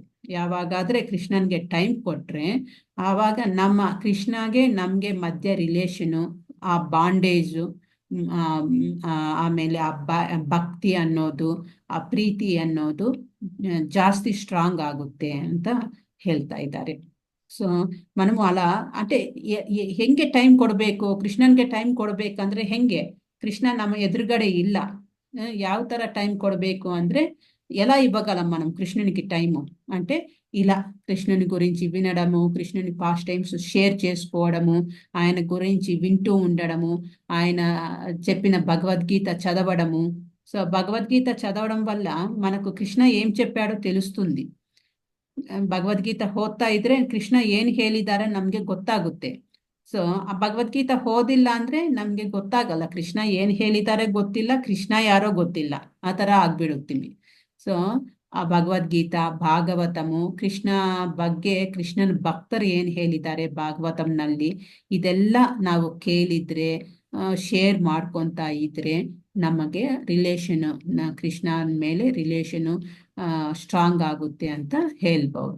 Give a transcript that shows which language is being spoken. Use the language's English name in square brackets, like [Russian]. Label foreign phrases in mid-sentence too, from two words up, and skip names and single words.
[Kannada] ಯಾವಾಗಾದ್ರೆ ಕೃಷ್ಣನ್ಗೆ ಟೈಮ್ ಕೊಟ್ರೆ ಆವಾಗ ನಮ್ಮ ಕೃಷ್ಣಗೆ ನಮ್ಗೆ ಮಧ್ಯ ರಿಲೇಷನು, ಆ ಬಾಂಡೇಜು, ಆಮೇಲೆ ಆ ಭಕ್ತಿ ಅನ್ನೋದು, ಆ ಪ್ರೀತಿ ಅನ್ನೋದು ಜಾಸ್ತಿ ಸ್ಟ್ರಾಂಗ್ ಆಗುತ್ತೆ ಅಂತ ಹೇಳ್ತಾ ಇದ್ದಾರೆ. ಸೊ [Telugu] మనము ಅలా అంటే [Kannada] ಹೆಂಗೆ ಟೈಮ್ ಕೊಡಬೇಕು, ಕೃಷ್ಣನ್ಗೆ ಟೈಮ್ ಕೊಡ್ಬೇಕಂದ್ರೆ ಹೆಂಗೆ, కృష్ణ ನಮ್ಮ ఎదురుగడే ಇಲ್ಲ. ಯಾವ ತರ [Telugu] టైం కొడಬೇಕು అంటే ఎలా ఇవ్వగలం మనం కృష్ణునికి టైము అంటే ఇలా కృష్ణుని గురించి వినడము, కృష్ణుని [English] past times [Telugu] షేర్ చేసుకోవడము, ఆయన గురించి వింటూ ఉండడము, ఆయన చెప్పిన భగవద్గీత చదవడము. సో భగవద్గీత చదవడం వల్ల మనకు కృష్ణ ఏం చెప్పాడో తెలుస్తుంది. [Kannada] ಭಗವದ್ಗೀತಾ ಓದ್ತಾ ಇದ್ರೆ ಕೃಷ್ಣ ಏನ್ ಹೇಳಿದಾರೆ ನಮ್ಗೆ ಗೊತ್ತಾಗುತ್ತೆ. ಸೊ ಆ ಭಗವದ್ಗೀತಾ ಓದಿಲ್ಲ ಅಂದ್ರೆ ನಮ್ಗೆ ಗೊತ್ತಾಗಲ್ಲ, ಕೃಷ್ಣ ಏನ್ ಹೇಳಿದ್ದಾರೆ ಗೊತ್ತಿಲ್ಲ, ಕೃಷ್ಣ ಯಾರೋ ಗೊತ್ತಿಲ್ಲ, ಆ ತರ ಆಗ್ಬಿಡುತ್ತೀವಿ. ಸೊ ಆ ಭಗವದ್ಗೀತಾ, ಭಾಗವತಮು, ಕೃಷ್ಣ ಬಗ್ಗೆ ಕೃಷ್ಣನ ಭಕ್ತರು ಏನ್ ಹೇಳಿದ್ದಾರೆ ಭಾಗವತಂನಲ್ಲಿ, ಇದೆಲ್ಲ ನಾವು ಕೇಳಿದ್ರೆ, ಶೇರ್ ಮಾಡ್ಕೊಂತ ಇದ್ರೆ ನಮಗೆ ರಿಲೇಷನ್, ಕೃಷ್ಣನ ಮೇಲೆ [English] relation strong [Kannada] ಆಗುತ್ತೆ ಅಂತ ಹೇಳ್ಬಹುದು.